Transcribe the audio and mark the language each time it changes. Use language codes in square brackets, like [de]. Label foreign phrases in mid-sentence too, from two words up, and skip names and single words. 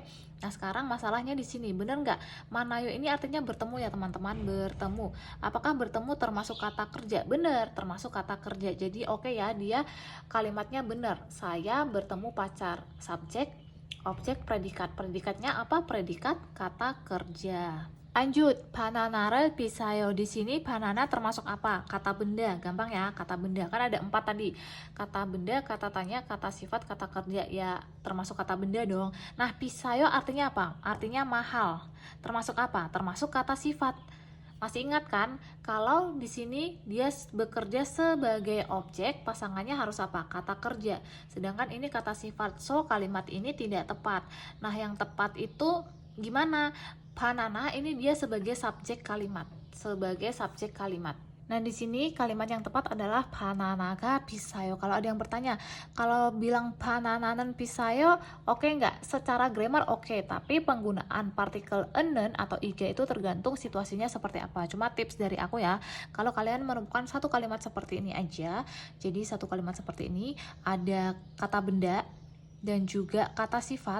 [id] Nah, sekarang masalahnya di sini, bener nggak? Manayo ini artinya bertemu ya teman-teman, bertemu. Apakah bertemu termasuk kata kerja? Bener, termasuk kata kerja. Jadi oke ya, dia kalimatnya bener. Saya bertemu pacar. Subjek, objek, predikat. Predikatnya apa? Predikat kata kerja. Lanjut, [ko] 바나나를 비싸요. [id] Di sini banana termasuk apa? Kata benda, gampang ya, kata benda. Kan ada 4 tadi. Kata benda, kata tanya, kata sifat, kata kerja. Ya, termasuk kata benda dong. Nah, 비싸요 artinya apa? Artinya mahal. Termasuk apa? Termasuk kata sifat. Masih ingat kan? Kalau di sini dia bekerja sebagai objek, pasangannya harus apa? Kata kerja. Sedangkan ini kata sifat. So, kalimat ini tidak tepat. Nah, yang tepat itu gimana? Banana ini dia sebagai subjek kalimat, sebagai subjek kalimat. Nah, di sini kalimat yang tepat adalah [ko] 바나나가 비싸요. [id] Kalau ada yang bertanya, kalau bilang [ko] 바나나는 비싸요, [id] oke nggak? Secara grammar oke, tapi penggunaan partikel enen atau iga itu tergantung situasinya seperti apa. Cuma tips dari aku ya, kalau kalian menemukan satu kalimat seperti ini aja, jadi satu kalimat seperti ini ada kata benda dan juga kata sifat.